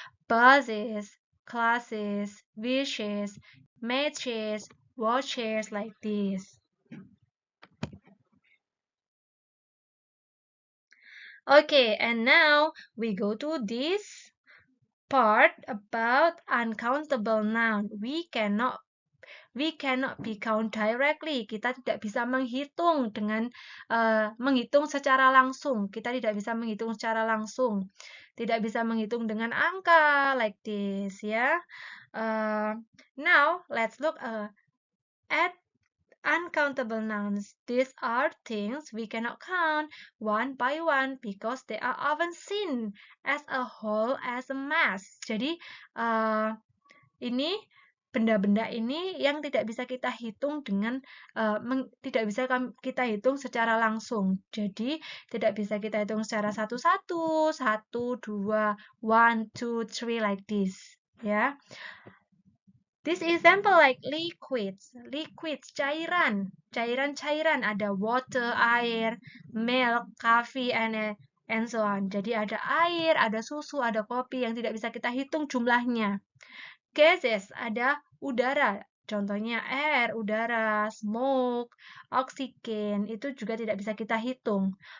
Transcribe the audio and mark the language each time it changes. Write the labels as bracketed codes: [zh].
[en] Buses, classes, wishes, matches, watches, like this. Okay, and now we go to this part about uncountable noun. We cannot be count directly. [id] Kita tidak bisa menghitung dengan menghitung secara langsung. Kita tidak bisa menghitung secara langsung. Tidak bisa menghitung dengan angka, [en] like this [id] ya. [en] Now let's look at uncountable nouns. These are things we cannot count one by one because they are often seen as a whole, as a mass. [id] Jadi ini benda-benda ini yang tidak bisa kita hitung dengan tidak bisa kita hitung secara langsung. Jadi tidak bisa kita hitung secara satu-satu, satu, dua, [en] one, two, three like this. [id] Ya. [en] This example like liquids, [id] cairan, cairan ada [en] water, air, milk, coffee, and so on. [id] Jadi ada air, ada susu, ada kopi yang tidak bisa kita hitung jumlahnya. Gases, ada udara. Contohnya air, udara, smoke, oksigen, itu juga tidak bisa kita hitung.